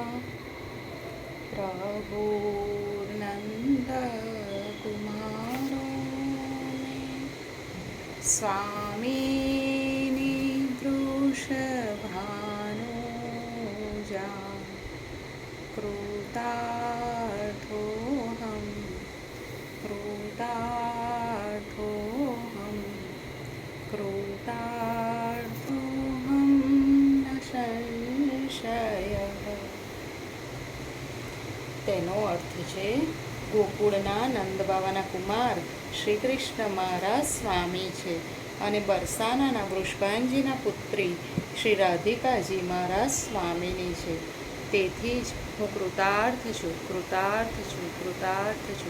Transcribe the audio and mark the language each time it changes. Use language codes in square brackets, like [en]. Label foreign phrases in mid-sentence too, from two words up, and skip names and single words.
[sa] प्रभु नंद कुमारों में स्वामी वृषभानुजा कृतार्थोऽहं कृतार्थोऽहं कृतार्थोऽहं न संशयः। [gu] તેનો અર્થ છે ગોકુળના નંદબાવાના કુમાર શ્રી કૃષ્ણ મારા સ્વામી છે અને બરસાનાના વૃષભાંજીના પુત્રી શ્રી રાધિકાજી મારા સ્વામીની છે. તેથી જ હું કૃતાર્થ છું, કૃતાર્થ છું, કૃતાર્થ છું.